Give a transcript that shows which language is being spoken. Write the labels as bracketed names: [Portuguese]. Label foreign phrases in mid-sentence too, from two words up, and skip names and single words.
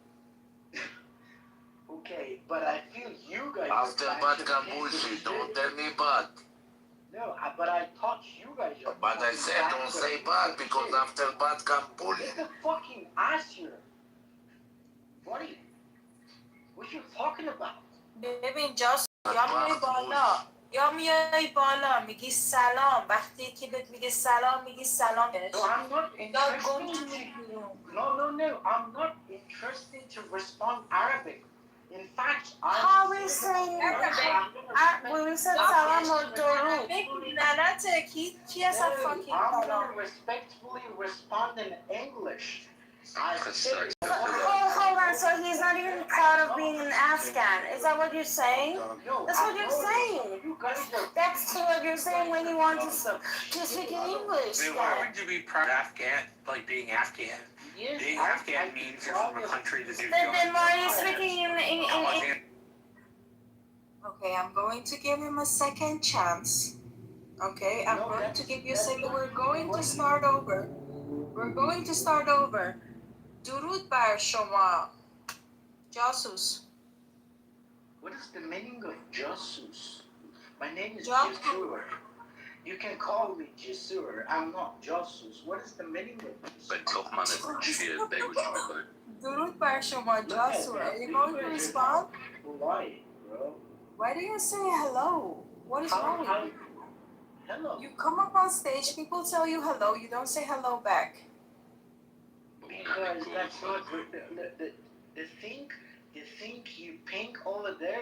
[English] Okay, but I feel you guys After bad bullshit, don't tell me bad. No, but I thought you guys are. But I said don't say bad because after bad come bullying. Get the fucking ass here. Buddy, what you talking about? [Persian] ببین جاسو یا میای بالا یا میای بالا میگی سلام وقتی که بهت میگه سلام میگی سلام بهش. [English] No, I'm not interested. No. I'm not interested to respond Arabic. In fact, How we say Arabic? When we said salam or durud. [Persian] لعنته کی اصلا fucking [English] I'm [Persian] سلام. [English] gonna respectfully respond in English. Hold on, so he's not even proud of being an Afghan. Is that what you're saying? That's what you're saying. That's what you're saying when you want to speak in English. I mean, why would you be proud of Afghan, like being Afghan? Yes, being Afghan means you're from a country that do Then why are you speaking in Okay, I'm going to give him a second chance. Okay, I'm going to give you a second. We're going to start over. We're going to start over. [Persian] درود بر شما جاسوس. [English] What is the meaning of jasus? My name is Jasur. You can call me Jasur. I'm not jasus. What is the meaning of jasus? [Persian] درود بر شما جاسور. [English] Are you going to respond? Why, bro? Why do you say hello? What is wrong with you? Hello. You come up on stage, people tell you hello, you don't say hello back. Because that's not the thing you pink over there.